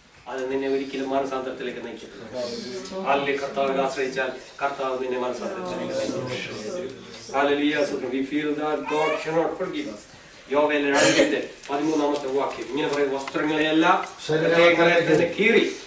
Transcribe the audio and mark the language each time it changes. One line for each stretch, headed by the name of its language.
Malayalam: അത് നിന്നെ ഒരിക്കലും മാനസാന്തരത്തിലേക്ക് നയിക്കത്തില്ല. അല്ലെങ്കിൽ കർത്താവിനെ ആശ്രയിച്ചാൽ കർത്താവ് നിന്നെ മാനസാന്തരത്തിലേക്ക് നയിക്കും. Hallelujah.
English: We feel that God cannot forgive us.
Malayalam: യോവേൽ 2:13 വാക്യം ഇങ്ങനെ പറയും, വസ്ത്രങ്ങളെയെല്ലാം കീറി.